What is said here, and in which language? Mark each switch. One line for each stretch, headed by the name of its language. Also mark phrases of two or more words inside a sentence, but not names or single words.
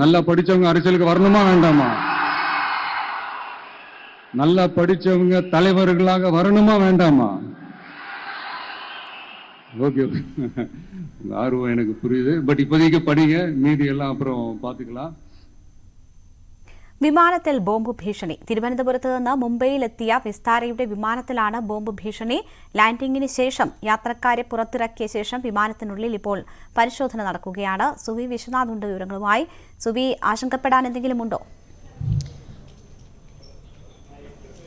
Tamil: நல்லா படிச்சவங்க அரசியலுக்கு வரணுமா வேண்டாமா? நல்லா படிச்சவங்க தலைவர்களாக வரணுமா வேண்டாமா? ஓகே, ஆர்வம் எனக்கு புரியுது. பட் இப்போதைக்கு படிங்க, மீதி எல்லாம் அப்புறம் பார்த்துக்கலாம்.
Malayalam: വിമാനത്തിൽ ബോംബ് ഭീഷണി. തിരുവനന്തപുരത്ത് നിന്ന് മുംബൈയിലെത്തിയ വിസ്താരയുടെ വിമാനത്തിലാണ് ബോംബ് ഭീഷണി. ലാൻഡിംഗിന് ശേഷം യാത്രക്കാരെ പുറത്തിറക്കിയ ശേഷം വിമാനത്തിനുള്ളിൽ ഇപ്പോൾ പരിശോധന നടക്കുകയാണ്. സുവി വിശ്വനാഥ് ഉണ്ട് വിവരങ്ങളുമായി. സുവി, ആശങ്കപ്പെടാൻ എന്തെങ്കിലും ഉണ്ടോ?